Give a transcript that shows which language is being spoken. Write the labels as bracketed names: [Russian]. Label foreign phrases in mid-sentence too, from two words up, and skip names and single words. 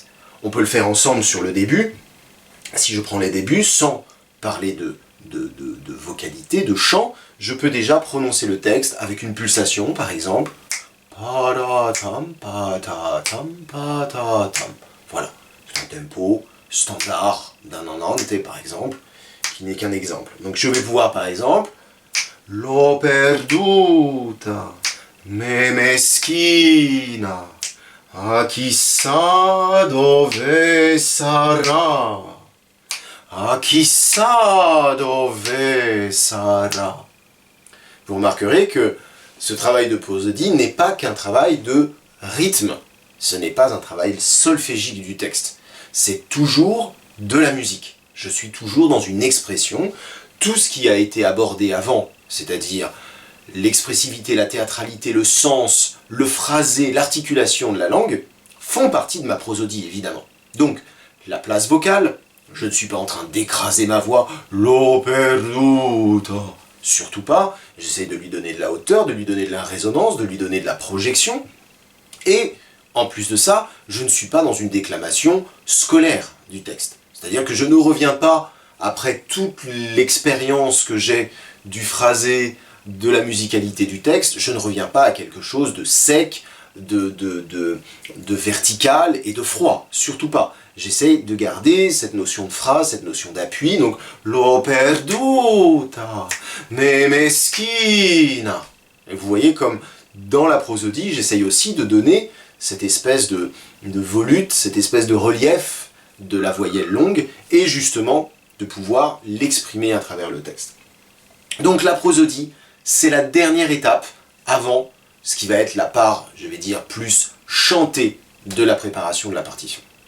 [French] On peut le faire ensemble sur le début, si je prends les débuts, sans parler de vocalité, de chant, je peux déjà prononcer le texte avec une pulsation, par exemple. Patatam, patatam, patatam. Voilà, c'est un tempo standard d'un andante, par exemple, qui n'est qu'un exemple. Donc je vais pouvoir, par exemple, [Italian] l'ho perduta, me meschina, a chissà dove sarà, a chissà dove sarà. [French] Vous remarquerez que ce travail de prosodie n'est pas qu'un travail de rythme, ce n'est pas un travail solfégique du texte, c'est toujours de la musique. Je suis toujours dans une expression, tout ce qui a été abordé avant, c'est-à-dire l'expressivité, la théâtralité, le sens, le phrasé, l'articulation de la langue, font partie de ma prosodie évidemment. Donc, la place vocale, je ne suis pas en train d'écraser ma voix, [Italian] l'ho perduta. [French] Surtout pas, j'essaie de lui donner de la hauteur, de lui donner de la résonance, de lui donner de la projection. Et, en plus de ça, je ne suis pas dans une déclamation scolaire du texte. C'est-à-dire que je ne reviens pas, après toute l'expérience que j'ai du phrasé, de la musicalité du texte, je ne reviens pas à quelque chose de sec, de vertical et de froid. Surtout pas. J'essaie de garder cette notion de phrase, cette notion d'appui, donc [Italian] l'ho perduta, me meschina. [French] Et vous voyez comme dans la prosodie, j'essaye aussi de donner cette espèce de volute, cette espèce de relief de la voyelle longue, et justement de pouvoir l'exprimer à travers le texte. Donc la prosodie, c'est la dernière étape avant ce qui va être la part, je vais dire, plus chantée de la préparation de la partition.